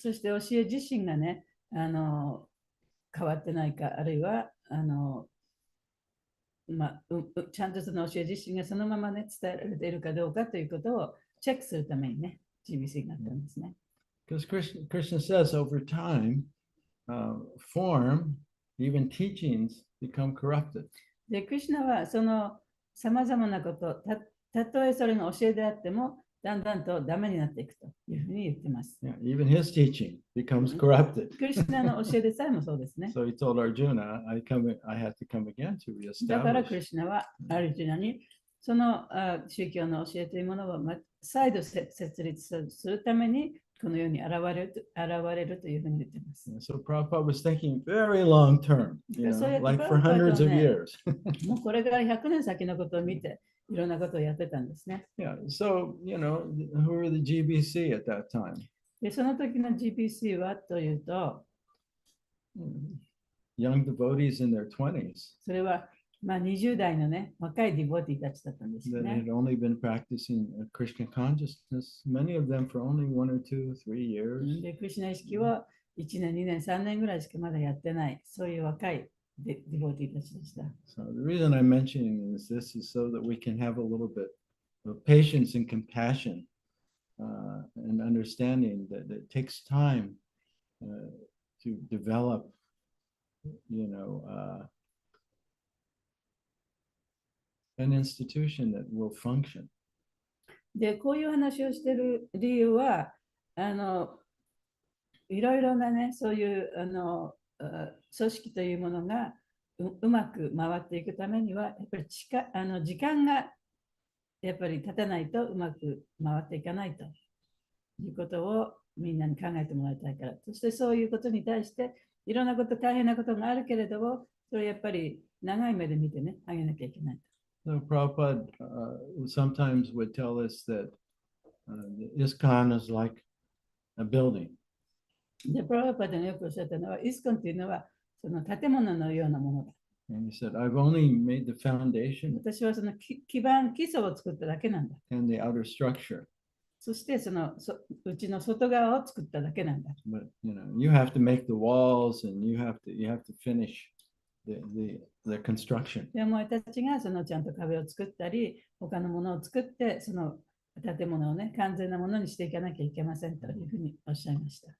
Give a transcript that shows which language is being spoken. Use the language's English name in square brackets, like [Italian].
[Japanese] そして教え自身がね、変わってないか、あるいはちゃんとその教え自身がそのままね、伝えられているかどうかということをチェックするためにね、GBC があったんですね。 [English] Because Krishna says over time, form, even teachings become corrupted. [Japanese] で、クリシュナはそのさまざまなこと、たとえそれが教えであっても、だんだんとダメになっていくというふうに言ってます。 [English] Yeah, even his teaching becomes corrupted. [Japanese] クリシュナの教えでさえもそうですね。 [English] So he told Arjuna, I have to come again to [Japanese] だからク [English] reestablish. [Japanese] リシュナはアルジュナにその宗教の教えというものを再度設立するためにこの世に現れるというふうに言っています。 [English] So Prabhupada was thinking very long term, like for hundreds of years. [Japanese] もうこれから100年先のことを見て、いろんなことをやってたんですね。 [English] Yeah, so, who were the GBC at that time? [Japanese] で、その時の GBC はというと、 [English] Young devotees in their 20s [Japanese] それは20代のね、若いディボティたちだったんですよ [English] that [Japanese] ね。 [English] had only been practicing Krishna consciousness, many of them for only 1 or 2, 3 years. [Japanese] で、クリシュナ意識は1年、2年、3年ぐらいしかまだやってない、そういう若いディボティたちでした。 [English] So the reason I'm mentioning this is so that we can have a little bit of patience and compassion and understanding that it takes time to develop, an institution that will function. [Japanese] で、こういう話をしている理由は、いろいろなね、そういう組織というものがうまく回っていくためには、やっぱり時間がやっぱり経たないとうまく回っていかないということをみんなに考えてもらいたいから。そしてそういうことに対して、いろんなこと、大変なことがあるけれども、それやっぱり長い目で見てね、あげなきゃいけないと。 [English] So Prabhupada sometimes would tell us that the ISKCON is like a building. [Japanese] で、プラバパダがよくおっしゃったのは、イスコンというのはその建物のようなものだ。 [English] And he said, I've only made the foundation [Japanese] 私はその基盤、基礎を作っただけなんだ。 [English] and the outer structure. [Japanese] そしてうちの外側を作っただけなんだ。 [English] But you have to make the walls and you have to finish the construction. [Japanese] でも私たちがちゃんと壁を作ったり、他のものを作って、その建物をね、完全なものにしていかなきゃいけませんというふうにおっしゃいました。